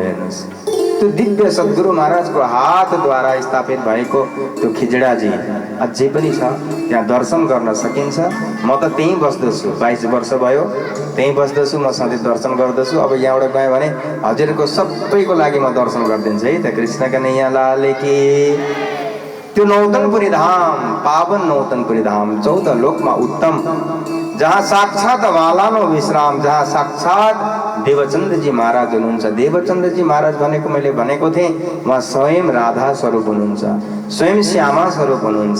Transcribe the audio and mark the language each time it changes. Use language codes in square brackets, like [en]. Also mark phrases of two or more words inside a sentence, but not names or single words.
[ne] हेर्नुहोस्, त्यो दिव्य सद्गुरु महाराजको हातद्वारा स्थापित भएको त्यो खिजडाजी अझै पनि छ, त्यहाँ दर्शन गर्न सकिन्छ। म त त्यहीँ बस्दछु, 22 वर्ष भयो त्यहीँ बस्दछु, म सधैँ दर्शन गर्दछु। अब यहाँबाट गएँ भने हजुरको सबैको लागि म दर्शन गरिदिन्छु है त। [hi] कृष्ण कन्हैया लाल की। [ne] त्यो नौतनपुरी धाम, पावन नौतनपुरी धाम, 14 लोकमा उत्तम, जहाँ साक्षात वालानो विश्राम, जहाँ साक्षात देवचन्द्रजी महाराज हुनुहुन्छ। देवचन्द्रजी महाराज भनेको मैले भनेको थिएँ, उहाँ स्वयं राधा स्वरूप हुनुहुन्छ, स्वयं श्यामा स्वरूप हुनुहुन्छ।